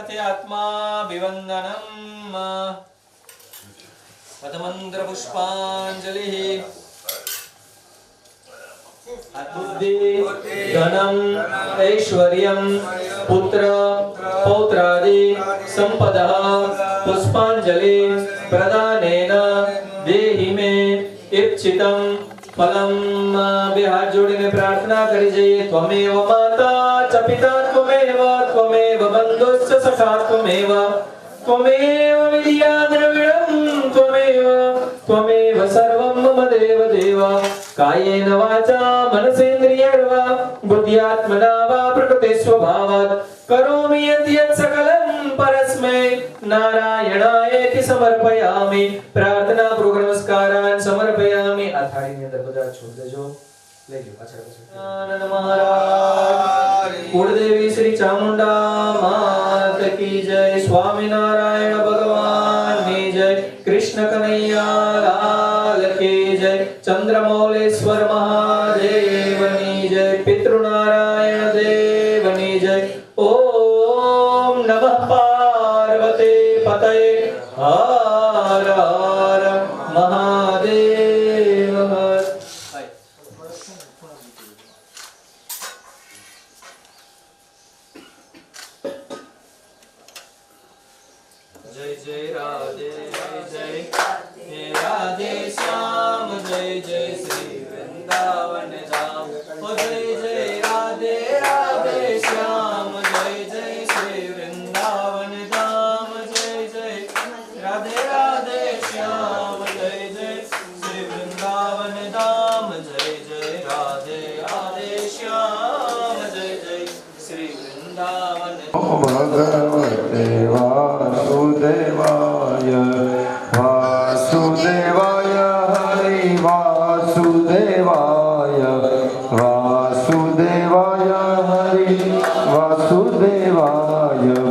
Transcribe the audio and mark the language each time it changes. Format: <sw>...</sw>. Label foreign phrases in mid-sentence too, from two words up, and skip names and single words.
<sa>आत्माभिवन्दनम् पदमन्त्रपुष्पाञ्जलिः बुद्धि धनम ऐश्वर्यं पुत्र पौत्रादि संपदः पुष्पांजलि प्रदानेन देहि मे इप्सितं फलम।</sa> <gu>બે હાથ જોડીને પ્રાર્થના કરી જઈએ।</gu> <sa>त्वमेव माता च पिता त्वमेव बन्धुश्च सखा त्वमेव विद्या द्रविणं त्वमेव सर्वं मम देव देव। कायेन वाचा मनसेन्द्रियैर्वा बुद्ध्यात्मना वा प्रकृते स्वभावात् करोमि यत् सकलं परस्मै नारायणायेति समर्पयामि। प्रार्थना पूर्वक नमस्कारान् समर्पयामि।</sa> <gu>આ થાળીની અંદર બધા છોડ દેજો, લઈ લો પાછળ પાછળ। આનંદ મહારાજ કુળદેવી શ્રી ચામુંડા માત કી જય। સ્વામિનારાયણ ભગવાનની જય। કૃષ્ણ કનૈયા લાલ કી જય। ચંદ્રમૌલેશ્વર મહાદેવની જય। પિતૃનારાયણ દેવની જય।</gu> <sa>ओम् नमः पार्वती पतये हर हर महादेव हर।</sa> <hi>जय जय राधे जय हे राधे श्याम जय जय श्री वृंदावन धाम। ओ जय जय राधे राधे श्याम जय जय श्री वृंदावन धाम। जय जय राधे राधे श्याम जय जय श्री वृंदावन धाम। जय जय राधे राधे श्याम जय जय श्री वृंदावन।</hi> <sa>भगवते वासुदेवाय वासुदेवाय हरि वासुदेवाय वासुदेवाय हरि वासुदेवाय</sa>